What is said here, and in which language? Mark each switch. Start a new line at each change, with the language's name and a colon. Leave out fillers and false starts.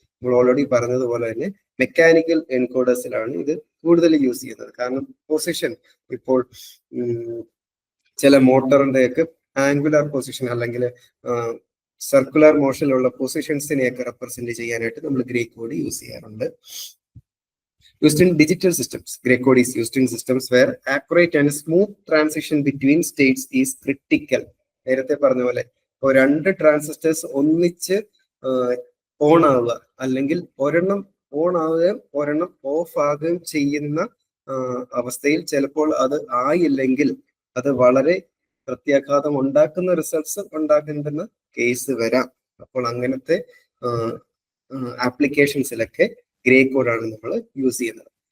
Malayalam: നമ്മൾ ഓൾറെഡി പറഞ്ഞതുപോലെ തന്നെ മെക്കാനിക്കൽ എൻകോഡേഴ്സിലാണ് ഇത് കൂടുതൽ യൂസ് ചെയ്യുന്നത്. കാരണം പൊസിഷൻ ഇപ്പോൾ ചില മോട്ടറിന്റെ ഒക്കെ ആംഗുലർ പൊസിഷൻ അല്ലെങ്കിൽ സർക്കുലർ മോഷനിലുള്ള പൊസിഷൻസിനെയൊക്കെ റെപ്രസെന്റ് ചെയ്യാനായിട്ട് നമ്മൾ ഗ്രേ കോഡ് യൂസ് ചെയ്യാറുണ്ട്.
English: Used in digital systems, gray code is used in systems where accurate and smooth transition between states is critical.
Malayalam: നേരത്തെ പറഞ്ഞ പോലെ ഇപ്പോൾ 2 ട്രാൻസിസ്റ്റേഴ്സ് ഒന്നിച്ച് ഓൺ ആവുക, അല്ലെങ്കിൽ ഒരെണ്ണം ഓൺ ആവുകയും ഒരെണ്ണം ഓഫ് ആകുകയും ചെയ്യുന്ന അവസ്ഥയിൽ ചിലപ്പോൾ അത് ആയില്ലെങ്കിൽ അത് വളരെ പ്രത്യാഘാതം ഉണ്ടാക്കുന്ന റിസൾട്ട്സ് ഉണ്ടാക്കുന്ന കേസ് വരാം. അപ്പോൾ അങ്ങനത്തെ ആപ്ലിക്കേഷൻസിലൊക്കെ ഗ്രേ കോഡാണ് നമ്മൾ യൂസ് ചെയ്യുന്നത്.